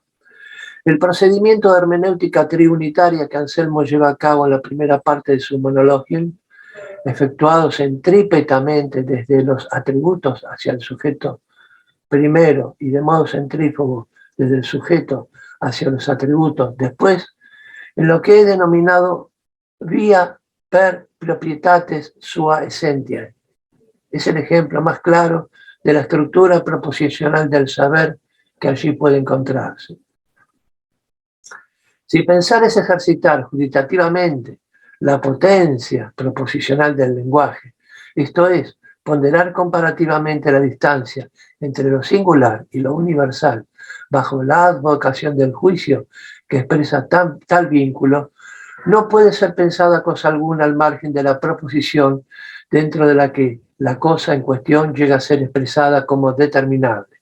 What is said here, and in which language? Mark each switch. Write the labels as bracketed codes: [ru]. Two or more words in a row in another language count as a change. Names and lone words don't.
[es] El procedimiento de hermenéutica triunitaria que Anselmo lleva a cabo en la primera parte de su Monologium, efectuado centrípetamente desde los atributos hacia el sujeto primero y de modo centrífugo desde el sujeto hacia los atributos después, en lo que he denominado [la] via per proprietates sua essentiae. [es] Es el ejemplo más claro de la estructura proposicional del saber que allí puede encontrarse. Si pensar es ejercitar juditativamente la potencia proposicional del lenguaje, esto es, ponderar comparativamente la distancia entre lo singular y lo universal bajo la advocación del juicio que expresa tal vínculo, no puede ser pensada cosa alguna al margen de la proposición dentro de la que la cosa en cuestión llega a ser expresada como determinable.